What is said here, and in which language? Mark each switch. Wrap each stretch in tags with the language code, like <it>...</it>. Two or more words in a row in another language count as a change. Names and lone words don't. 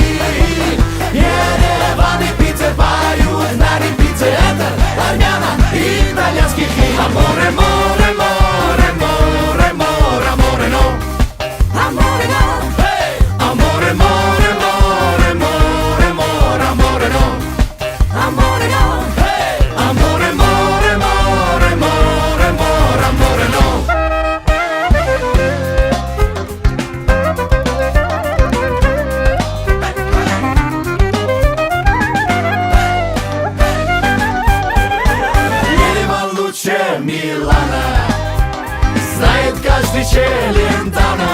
<ru>Ереван и Питер поют на репите, это армяно-итальянский хит.</ru> <it>Amore, more, more, more, more, amore, no. Amore, no. Amore, more, more, more, more, amore, no. Amore no, amore, more, more, more, more, amore no.</it> <ru>Ереван лучше Милана, знает каждый Челентано.</ru>